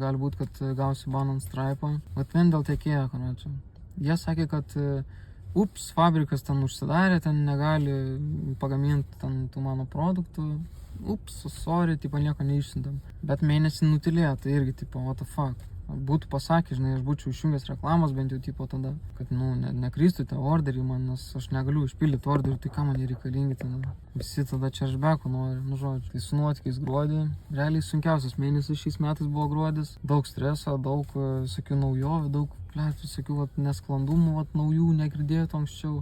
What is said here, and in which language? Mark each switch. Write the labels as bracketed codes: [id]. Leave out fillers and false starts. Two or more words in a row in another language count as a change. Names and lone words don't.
[lt] Gali būti, kad gausi baną ant Stripe'o. Vat vien dėl tiekėjo, karočią. Jie sakė, kad fabrikas ten užsidarė, ten negali pagaminti ten tų mano produktų. Sorry, tipo nieko neišsiuntėm. Bet mėnesį nutilėjo, tai irgi tipo, [en] what the fuck. [lt] Būtų pasakė, žinai, aš būčiau išjungęs reklamos bent jau tipo tada, kad, nekristų tie orderiai man, nes aš negaliu išpildyti orderių, tai ką man jie reikalingi ten. Visi tada chargeback'o nori, žodžiu. Tai su nuotykiais gruodį, realiai sunkiausias mėnesis šiais metais buvo gruodis. Daug streso, daug visokių naujovių, daug, visokių nesklandumų, naujų, negirdėtų anksčiau.